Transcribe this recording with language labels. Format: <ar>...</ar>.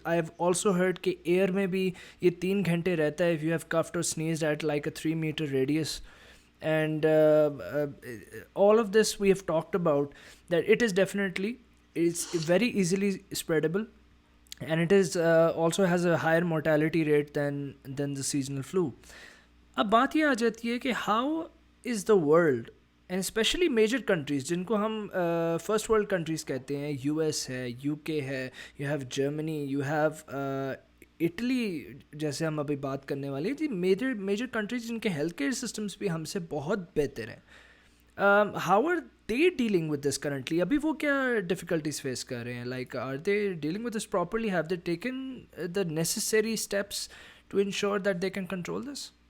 <en>I have also heard</en> <hi>कि air में भी ये 3 घंटे रहता है</hi> <en>if you have coughed or sneezed at like a 3-meter radius. And all of this we have talked about, that it is definitely, it's very easily spreadable, and it is also has a higher mortality rate than the seasonal flu.</en> <hi>अब बात ये आ जाती है कि</hi> <en>how is the world and especially major countries</en> <hi>जिनको हम first world countries कहते हैं, US है, UK है,</hi> <en>you have Germany, you have Italy</en> <hi>जैसे हम अभी बात करने वाले हैं जी, major countries जिनके हेल्थ केयर सिस्टम्स भी हमसे बहुत बेहतर हैं.</hi> <en>How are they dealing with this currently?</en> <hi>अभी वो क्या difficulties face कर रहे हैं?</hi> <en>Like, are they dealing with this properly? Have they taken the necessary steps to ensure that they can control this?</en>